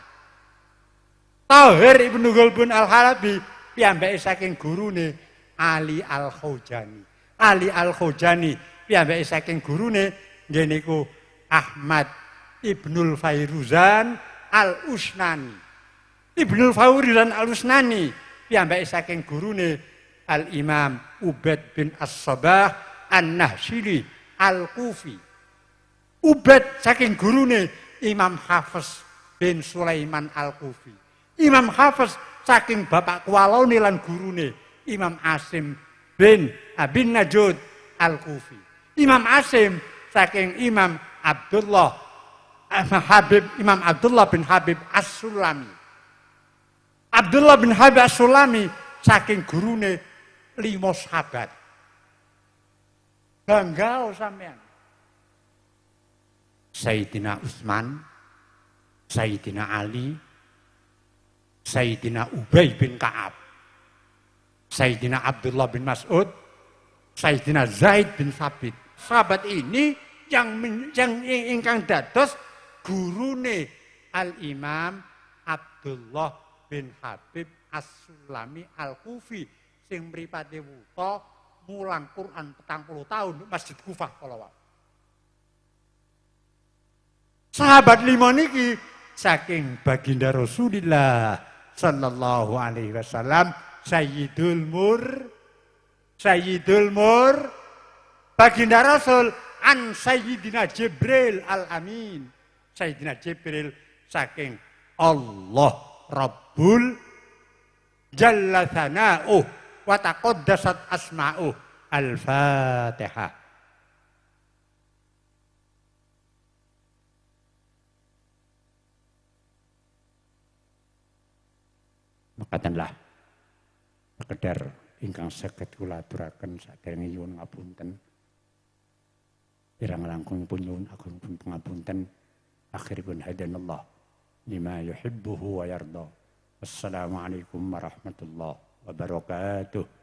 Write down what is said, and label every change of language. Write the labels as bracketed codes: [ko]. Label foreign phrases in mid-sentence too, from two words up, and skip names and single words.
[jv] Thahir Ibnu Ghalbun Al-Halabi piyambake saking gurune Ali Al-Khawjani. Ali Al-Khawjani piyambake saking gurune nggih niku Ahmad Ibnul Fairuzan Al-Usnani. Ibnul Fairuzan Al-Usnani piyambake saking gurune Al-Imam Ubaid bin As-Sabah An-Nahsyili Al-Kufi. Ubaid saking gurune Imam Hafiz bin Sulaiman Al-Kufi. Imam Hafiz saking bapak kuwalone lan gurune Imam Asim bin Abin Najud Al-Kufi. Imam Asim saking Imam Abdullah bin Habib As-Sulami. Abdullah bin Habib As-Sulami saking gurune 5 sahabat. Bangga sampean. Sayyidina Utsman, Sayyidina Ali, Sayyidina Ubay bin Ka'ab, Sayyidina Abdullah bin Mas'ud, Sayyidina Zaid bin Thabit. Sahabat [id] ini yang [jv] ingkang dados gurune Al-Imam Abdullah bin Habib As-Sulami Al-Kufi sing mripate wuta mulang Quran 40 tahun Masjid Kufah kala. Sahabat 5 niki saking baginda Rasulullah [ar] صلى الله عليه وسلم [jv] Sayyidul Mur baginda Rasul an Sayyidina Jibril Al-Amin. Sayyidina Jibril saking Allah [ar] رب جل ثناؤه وتقدست أسماؤه. [jv] Al-Fatihah. Makatanlah sekedar ingkang saged kula aturaken saderenge nyuwun ngapunten. Pirang langkung pun nyuwun agung pun pangapunten. [ar] Akhiripun هدانا الله لما يحبه ويرضى. والسلام عليكم ورحمة الله وبركاته.